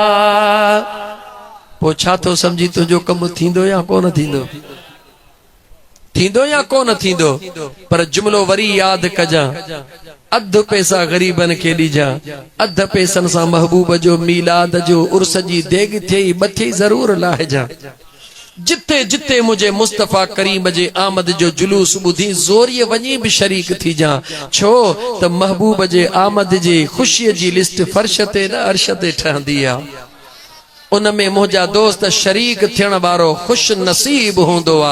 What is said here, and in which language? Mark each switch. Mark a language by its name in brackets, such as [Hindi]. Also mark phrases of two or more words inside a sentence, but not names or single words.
[Sindhi] पोइ छा थो सम्झी तुंहिंजो कमु थींदो या कोन थींदो, थींदो या कोन थींदो? पर जुमिलो वरी यादि कजां, अध पैसा गरीबन के ॾिजा, अध पैसन सां महबूब जो मीलाद जो उर्स जी देग थिए बथी जरूर लाहिजा। जिते जिते मुझे मुस्तफ़ा करीम जे आमद जो जुलूस ॿुधी ज़ोरीअ वञी भी शरीक थी जा। छो त महबूब जे आमद जी खुशीअ जी लिस्ट फर्श ते न अर्श ते ठहंदी आ। उनमें मुझा दोस्त शरीक थियण वारो खुश नसीब होंदो आ।